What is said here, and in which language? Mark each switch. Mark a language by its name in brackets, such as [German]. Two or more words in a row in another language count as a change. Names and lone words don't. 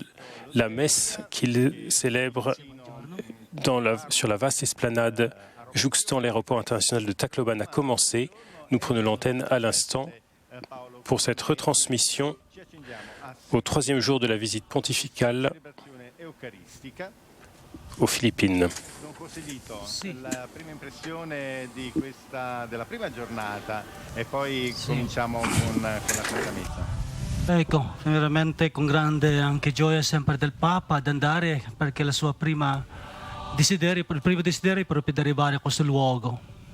[French] La messe qu'il célèbre sur la vaste esplanade jouxtant l'aéroport international de Tacloban a commencé. Nous prenons l'antenne à l'instant pour cette retransmission au 3e jour de la visite pontificale aux Philippines. [Italian] Sì. La prima impressione della prima giornata e poi cominciamo con la Santa Messa. Ecco, veramente con grande anche gioia sempre del Papa ad andare perché il primo desiderio è proprio di arrivare a questo luogo.